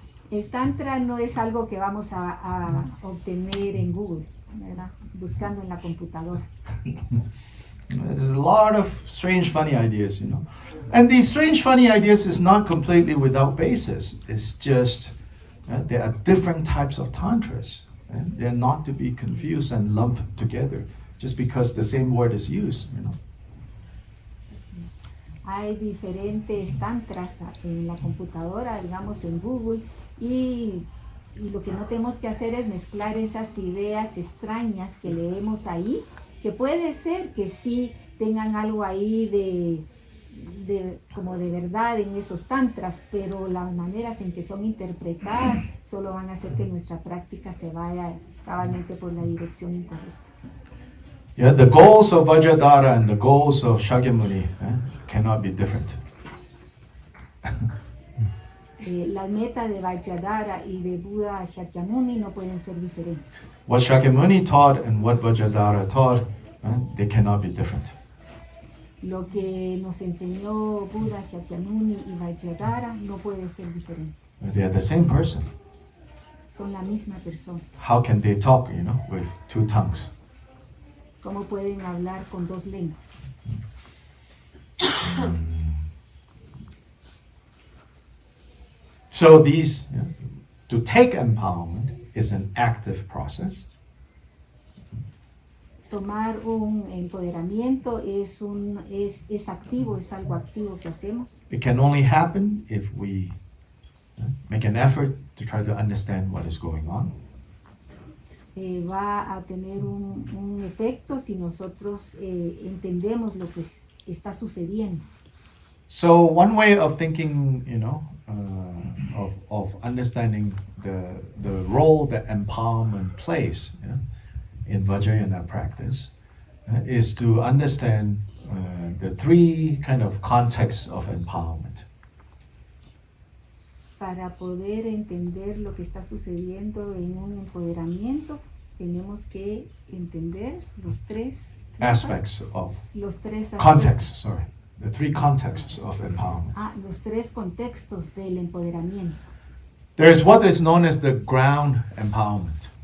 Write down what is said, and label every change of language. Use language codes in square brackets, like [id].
[es] El Tantra no es algo que vamos a obtener en Google, ¿verdad? Buscando en la computadora. [en] There's a lot of strange, funny ideas, And these strange, funny ideas is not completely without basis. It's just there are different types of tantras. And they're not to be confused and lumped together just because the same word is used, you know. [es] Hay diferentes tantras en la computadora, digamos en Google, y lo que no tenemos que hacer es mezclar esas ideas extrañas que leemos ahí, que puede ser que sí tengan algo ahí como de verdad en esos tantras, pero las maneras en que son interpretadas solo van a hacer que nuestra práctica se vaya cabalmente por la dirección incorrecta. [en] Yeah, the goals of Vajradhara and the goals of Shakyamuni cannot be different. [es] Las metas de Vajradhara y de Buda Shakyamuni no pueden ser diferentes. [en] What Shakyamuni taught and what Vajradhara taught, they cannot be different. [es] Lo que nos enseñó Buda Shakyamuni y Vajradhara no puede ser diferente. [en] They are the same person. [es] Son la misma persona. [en] How can they talk, you know, with two tongues? [es] ¿Cómo pueden hablar con dos lenguas? [en] So to take empowerment is an active process. [es] Tomar un empoderamiento es activo, es algo activo que hacemos. [en] It can only happen if we make an effort to try to understand what is going on. [es] Va a tener un efecto si nosotros entendemos lo que está sucediendo. [en] So one way of thinking, you know, of understanding the role that empowerment plays in Vajrayana practice is to understand the three kind of contexts of empowerment. [es] Para poder entender lo que está sucediendo en un empoderamiento, tenemos que entender los tres [en] Aspects of [es] contextos. [en] The three contexts of empowerment. [es] Los tres contextos del empoderamiento. [en] There is what is known as the ground empowerment.